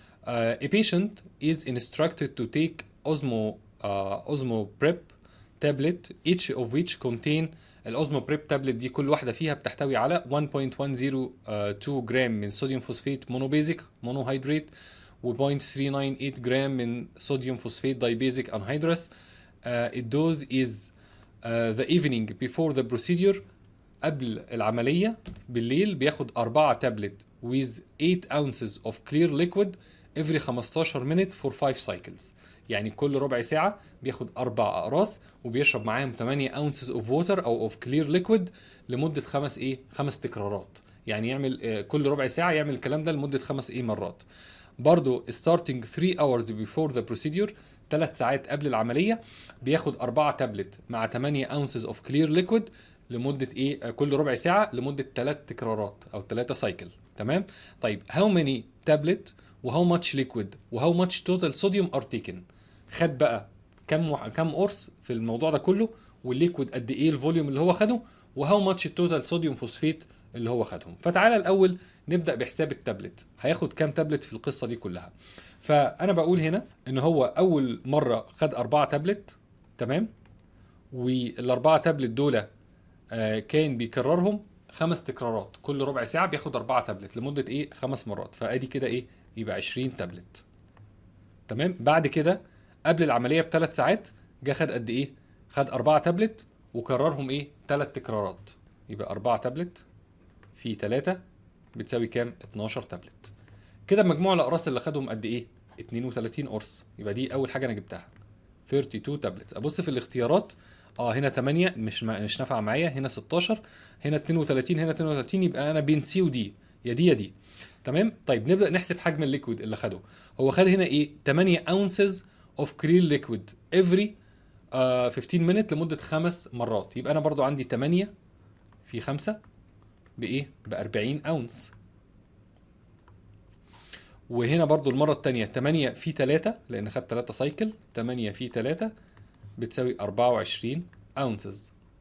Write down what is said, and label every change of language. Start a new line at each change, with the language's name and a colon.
English: A patient is instructed to take Osmo Prep tablet, each of which contain
Arabic: الأوزمو بريب تابلت دي كل واحدة فيها بتحتوي على 1.102 جرام من صوديوم فوسفات مونوبيزك مونوهيدريت و 0.398 جرام من صوديوم فوسفات دايبيزك انهيدرس.
English: الدوز is the evening before the procedure.
Arabic: قبل العملية بالليل بياخد
English: 4 tablet with 8 ounces of clear liquid every 15 minute for 5 cycles.
Arabic: يعني كل ربع ساعة بياخد 4 أقراص وبيشرب معاهم
English: 8 ounces of water
Arabic: أو
English: of clear liquid
Arabic: لمدة 5 تكرارات. يعني يعمل كل ربع ساعة يعمل الكلام ده لمدة 5 مرات. برضو
English: starting 3 hours before the procedure
Arabic: 3 ساعات قبل العملية بياخد 4 تابلت مع
English: 8 ounces of clear liquid
Arabic: لمدة كل ربع ساعة لمدة 3 تكرارات أو 3 سايكل. تمام. طيب
English: how many tablet و how much liquid و how much total sodium are taken.
Arabic: خد بقى كم قرص في الموضوع ده كله والليكويد قد ايه الفوليوم اللي هو خده وهاو ماتش التوتال صوديوم فوسفيت اللي هو خدهم. فتعالى الاول نبدا بحساب التابلت هياخد كام تابلت في القصه دي كلها. فانا بقول هنا ان هو اول مره خد 4 تابلت. تمام. والاربعه تابلت دول كان بيكررهم 5 تكرارات كل ربع ساعه بياخد 4 تابلت لمده 5 مرات. فادي كده يبقى 20 تابلت. تمام. بعد كده قبل العمليه ب3 ساعات جه خد قد ايه؟ خد 4 تابلت وكررهم 3 تكرارات. يبقى 4 تابلت في 3 بتساوي كام؟ 12 تابلت. كده مجموع الاقراص اللي خدهم قد ايه؟ 32 قرص. يبقى دي اول حاجه انا جبتها 32 تابلتس. ابص في الاختيارات هنا 8 مش نافعه معايا، هنا 16، هنا 32، هنا 32. يبقى انا بين سي ودي، يا دي يا دي. تمام. طيب نبدا نحسب حجم الليكويد اللي خده. هو خد هنا
English: 8 ounces of clear liquid every 15 minute
Arabic: لمدة 5 مرات. يبقى أنا برضو عندي 8 في 5 ب 40 أونس. وهنا برضو المرة التانية 8 في 3 لأن خد 3 سايكل. 8 في 3 بتساوي 24 أونسز.